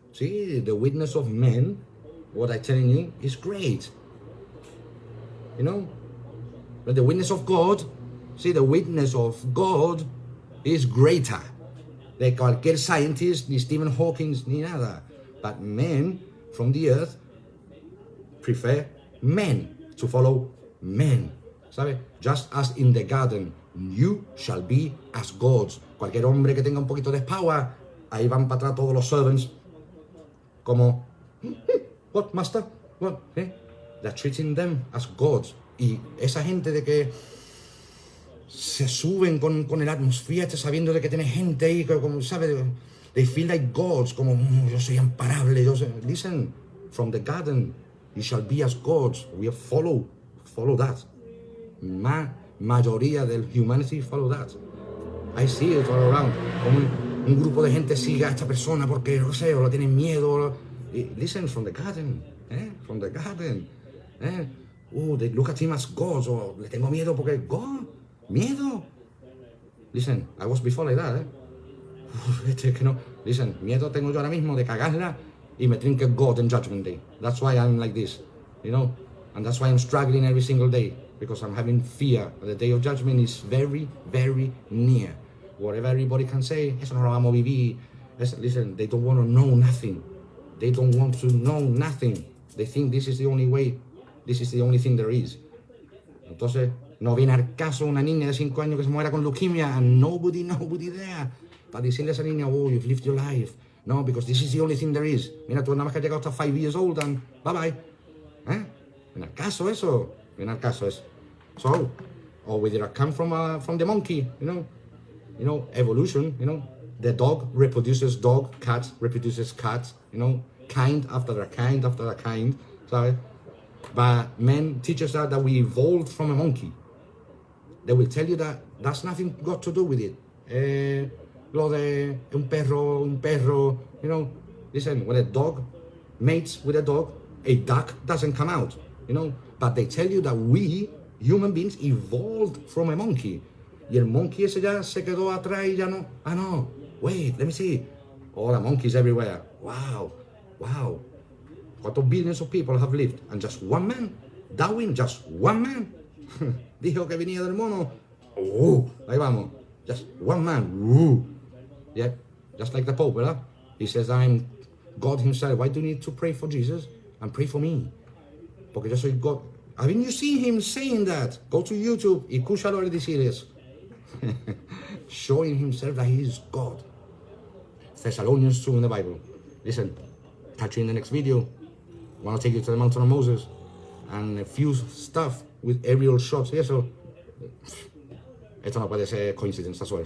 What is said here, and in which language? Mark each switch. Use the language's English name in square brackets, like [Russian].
[English] Sí, the witness of man, what I'm telling you, is great. You know? But the witness of God, see, the witness of God is greater. [Spanish] De cualquier scientist, ni Stephen Hawking, ni nada. [English] But men from the earth prefer men, to follow men. ¿Sabe? Just as in the garden, you shall be as gods. [Spanish] Cualquier hombre que tenga un poquito de power, ahí van para atrás todos los servants. [English] Como, what, master? What? They're treating them as gods. [Spanish] Y esa gente de que se suben con el atmósfera, sabiendo de que tiene gente ahí, como, ¿sabe? [English] They feel like gods, [Spanish] como, yo soy imparable, yo soy... [English] Listen, from the garden, you shall be as gods. We follow that. [Spanish] Mayoría del [English] humanity follow that. I see it all around. [Spanish] Como un grupo de gente sigue a esta persona porque, no sé, o lo tienen miedo. [English] Listen, from the garden, from the garden. They look at him as gods, [Spanish] o le tengo miedo porque [English] God, miedo. Listen, I was before like that, [Spanish] que no. Listen, miedo tengo yo ahora mismo de cagarla y me trinque God in Judgment Day. [English] That's why I'm like this, you know, and that's why I'm struggling every single day, because I'm having fear. The day of judgment is very, very near. Whatever everybody can say, [Spanish] eso no lo vamos a vivir. [English] Listen, they don't want to know nothing. They don't want to know nothing. They think this is the only way. This is the only thing there is. [Spanish] Entonces, no viene al caso una niña de 5 años que se muera con leucemia [English] and nobody there. [Spanish] Para decirle a esa niña, [English] oh, you've lived your life. No, because this is the only thing there is. [Spanish] Mira, tú nada más que has llegado hasta 5 [English] years old and bye-bye. [Spanish] Viene al caso eso. Viene al caso eso. [English] So, or whether I come from the monkey, you know, evolution, you know. The dog reproduces dog, cat reproduces cat, you know, kind after a kind after a kind, sorry. But men teach us that we evolved from a monkey. They will tell you that that's nothing got to do with it. [Spanish] Lo de un perro, [English] you know. Listen, when a dog mates with a dog, a duck doesn't come out, you know. But they tell you that we, human beings, evolved from a monkey. [Spanish] Y el monkey ese ya se quedó atrás y ya no. [English] Ah, no. Wait, let me see. All the monkeys everywhere. Wow. What billions of people have lived, and just one man? [Spanish] Darwin, [English] just one man? [Spanish] Dijo que venía del mono. Ahí vamos. [English] Just one man. Yeah, just like the Pope, ¿verdad? He says, I'm God himself. Why do you need to pray for Jesus and pray for me? [Spanish] Porque yo soy [English] God. Haven't you seen him saying that? Go to YouTube [Spanish] y escúchalo el decir eso. [English] Showing himself that he is God. Thessalonians 2 in the Bible. Listen, catch you in the next video. I want to take you to the mountain of Moses and a few stuff with aerial shots. Yeah, so [Spanish] esto no puede ser [English] coincidence as well.